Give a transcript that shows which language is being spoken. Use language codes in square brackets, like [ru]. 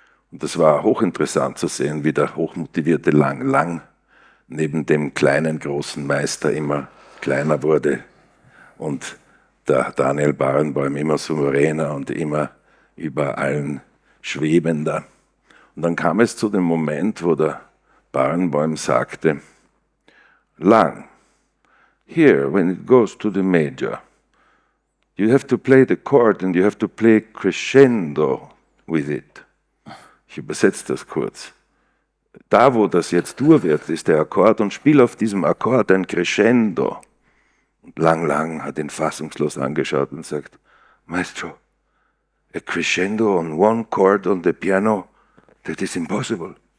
[de] Und das war hochinteressant zu sehen, wie der hochmotivierte Lang Lang neben dem kleinen, großen Meister immer kleiner wurde und der Daniel Barenboim immer souveräner und immer über allen schwebender. Und dann kam es zu dem Moment, wo der Barenboim sagte, [en] Lang, here, when it goes to the major, you have to play the chord and you have to play crescendo with it. [de] Ich übersetze das kurz. Da, wo das jetzt Dur wird, ist der Akkord und spiel auf diesem Akkord ein Crescendo. Und Lang Lang hat ihn fassungslos angeschaut und sagt, [en] Maestro, a crescendo on one chord on the piano, that is impossible.